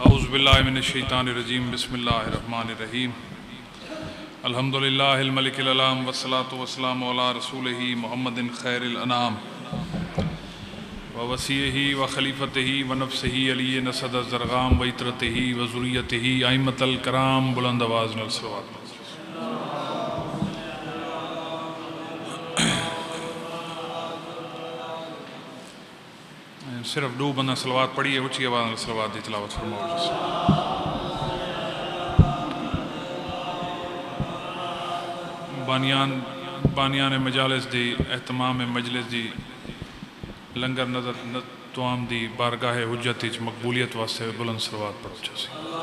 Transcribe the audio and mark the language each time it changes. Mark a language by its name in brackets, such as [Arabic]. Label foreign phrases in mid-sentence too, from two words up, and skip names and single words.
[Arabic] باللہ من الشیطان الرجیم بسم اللہ الرحمن الرحیم الحمدللہ الملک العلام والصلاة والسلام علی رسولہ محمد خیر الانام ووسیعہ وخلیفتہ ونفسہ علی نسد الزرغام وعطرتہ وذریتہ ائمۃ الکرام [Punjabi] بلند آواز نال صلوات۔ صرف دو بندہ صلوات پڑھی ہے، اچھی آواز میں صلوات دی تلاوت فرماؤ۔ بانیان مجالس دی اہتمام مجلس دی لنگر نظر توام دی بارگاہ حجت وچ مقبولیت واسطے بلند صلوات پڑھو سی۔